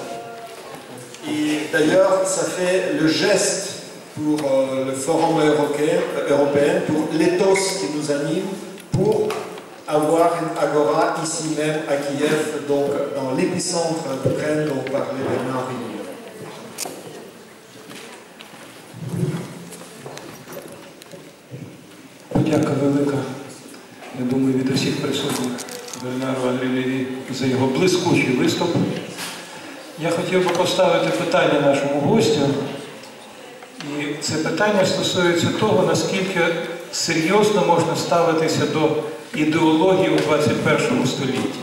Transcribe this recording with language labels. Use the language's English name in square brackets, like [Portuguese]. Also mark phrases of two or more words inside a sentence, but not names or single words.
[French] Et d'ailleurs, ça fait le geste pour le Forum européen, pour l'éthos qui nous anime, pour avoir une agora ici même à Kiev, donc dans l'épicentre d'Ukraine dont parlait Bernard Lévy. [Ukrainian] Подяка велика, я думаю, від усіх присутніх Бернару Андрію Леві за його блискучий виступ. Я хотів би поставити питання нашому гостю, це питання стосується того, наскільки серйозно можна ставитися до ідеології у 21 столітті.